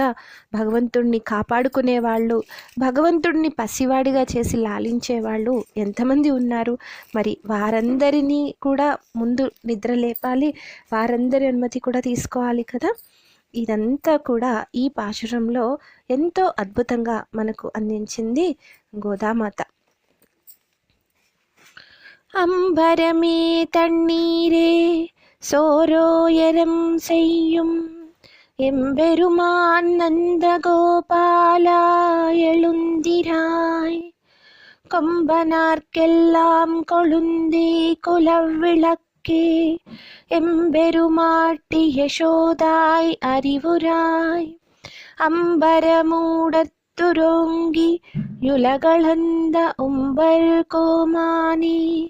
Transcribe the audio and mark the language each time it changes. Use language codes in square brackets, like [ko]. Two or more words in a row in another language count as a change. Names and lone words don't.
[te] భగవంతుడిని కాపాడుకునేవాళ్ళు, భగవంతుడిని పసివాడిగా చేసి లాలించేవాళ్ళు ఎంతమంది ఉన్నారు? మరి వారందరినీ కూడా ముందు నిద్ర లేపాలి, వారందరి అనుమతి కూడా తీసుకోవాలి కదా. ఇదంతా కూడా ఈ పాశురంలో ఎంతో అద్భుతంగా మనకు అందించింది గోదామాత. [ta] அம்பரமே தண்ணீரே சோரோயரம் செய்யும் எம்பெருமான் நந்தகோபாலா எழுந்திராய் கொம்பனார்க்கெல்லாம் கொழுந்தே குலவிளக்கே எம்பெருமாட்டி யசோதாய் அறிவுராய் அம்பரமூடத் துரோங்கி யுலகளந்த உம்பர் கோமானி